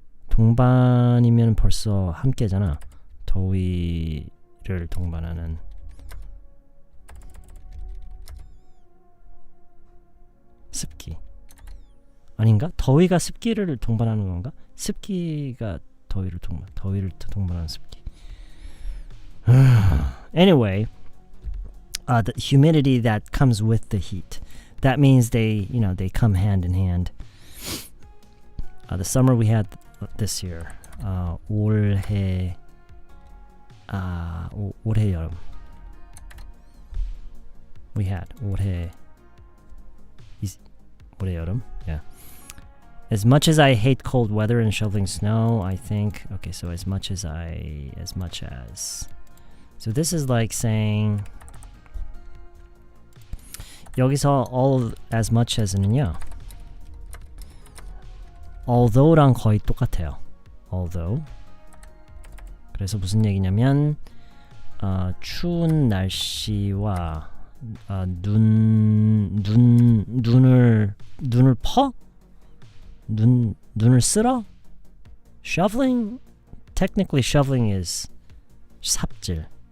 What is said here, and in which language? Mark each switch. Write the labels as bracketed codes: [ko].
[ko] 동반이면 벌써 함께잖아. 더위를 동반하는. 습기 아닌가? 더위가 습기를 동반하는 건가? 습기가 더위를 동반하는 습기. [en] Anyway, the humidity that comes with the heat. That means they come hand in hand. The summer we had this year, [ko] 올해 여름. [en] We had [ko] 올해 여름. [en] Yeah. As much as I hate cold weather and shoveling snow, I think okay. So as much as. So this is like saying. [ko] 여기서 [en] all as much as는요. [ko] Although랑 거의 똑같아요. [en] Although. [ko] 그래서 무슨 얘기냐면 추운 날씨와 눈을 퍼? 눈을 쓸어? Shoveling? [en] Technically shoveling is 삽질.